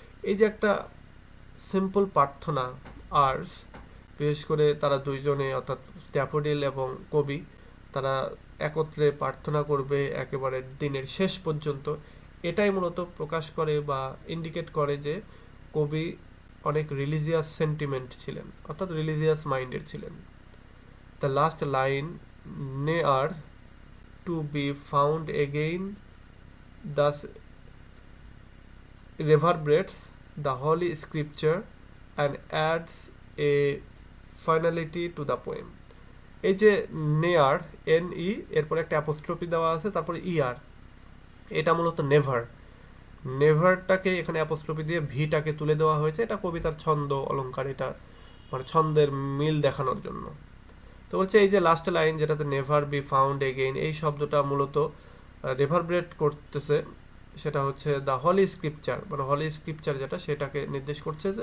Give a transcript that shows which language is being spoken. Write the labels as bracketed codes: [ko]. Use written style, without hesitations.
[bn] এই যে একটা সিম্পল প্রার্থনা আর্স, বিশেষ করে তারা দুইজনে অর্থাৎ ড্যাফোডিল এবং কবি তারা একত্রে প্রার্থনা করবে একেবারে দিনের শেষ পর্যন্ত, এটাই মূলত প্রকাশ করে বা ইন্ডিকেট করে যে কবি অনেক রিলিজিয়াস সেন্টিমেন্ট ছিলেন অর্থাৎ রিলিজিয়াস মাইন্ডেড ছিলেন। [en] The last line never to be found again thus reverberates the holy scripture and adds a finality to the poem. [bn] এই যে নেয়ার এন ই এরপর একটা অ্যাপোস্ট্রফি দেওয়া আছে, তারপরে ইআর, এটা মূলত নেভারটাকে এখানে অ্যাপোস্ট্রফি দিয়ে ভিটাকে তুলে দেওয়া হয়েছে। এটা কবিতার ছন্দ অলঙ্কার, এটা মানে ছন্দের মিল দেখানোর জন্য। তো বলছে এই যে লাস্ট লাইন যেটাতে [en] never be found again, [bn] এই শব্দটা মূলত রেভারব্রেট করতেছে, সেটা হচ্ছে দ্য হলি স্ক্রিপচার, মানে হলি স্ক্রিপচার যেটা সেটাকে নির্দেশ করছে।